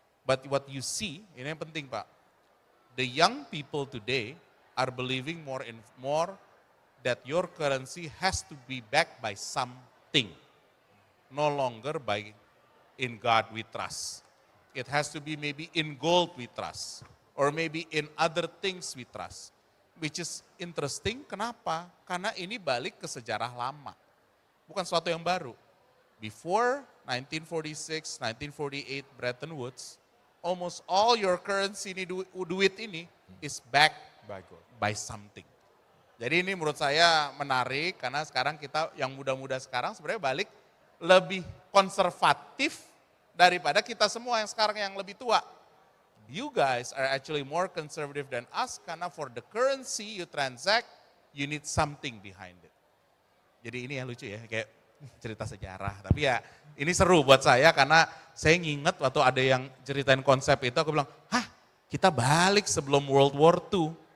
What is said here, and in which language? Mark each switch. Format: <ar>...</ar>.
<en>But what you see,</en> <id>ini yang penting Pak,</id> <en>the young people today are believing more that your currency has to be backed by something, no longer by in God we trust. It has to be maybe in gold we trust, or maybe in other things we trust. Which is interesting,</en> <id>kenapa? Karena ini balik ke sejarah lama. Bukan sesuatu yang baru.</id> <en>Before 1946, 1948 Bretton Woods, almost all your currency</en> <id>ini duit ini</id> <en>is backed by something.</en> <id>Jadi ini menurut saya menarik karena sekarang kita yang muda-muda sekarang sebenarnya balik lebih konservatif daripada kita semua yang sekarang yang lebih tua.</id> <en>You guys are actually more conservative than us</en> <id>karena</id> <en>for the currency you transact, you need something behind it.</en> <id>Jadi ini yang lucu ya, kayak cerita sejarah. Tapi ya ini seru buat saya karena saya nginget waktu ada yang ceritain konsep itu, aku bilang, hah kita balik sebelum World War II.</id>